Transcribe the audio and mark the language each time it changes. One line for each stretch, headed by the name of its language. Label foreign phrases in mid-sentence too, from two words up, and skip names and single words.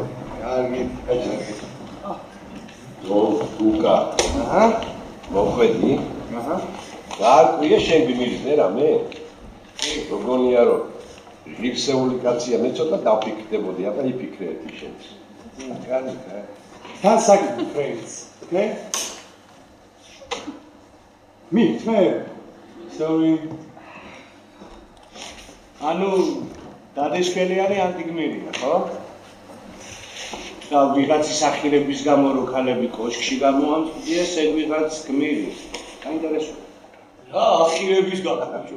Georgian: კარგი, კარგი. გუკა. მოხვედი? გაარკვია შენ გმირზე რამე? როგორია რომ ღირსეული კაცია, მე ცოტა დაფიქრდებოდი, აბა იფიქრე ერთი შენს. კარგი.
English: One second, friends. Okay? Me, sorry.
Georgian: ანუ დადესკელიანი ანტიგმირია, ხო? და ვიღაცის ახირების გამო რო ქალები კოშკში გამოამწვდიეს, ეგ ვიღაც გმირი. საინტერესოა. რა ახირების გამო, ბიჭო?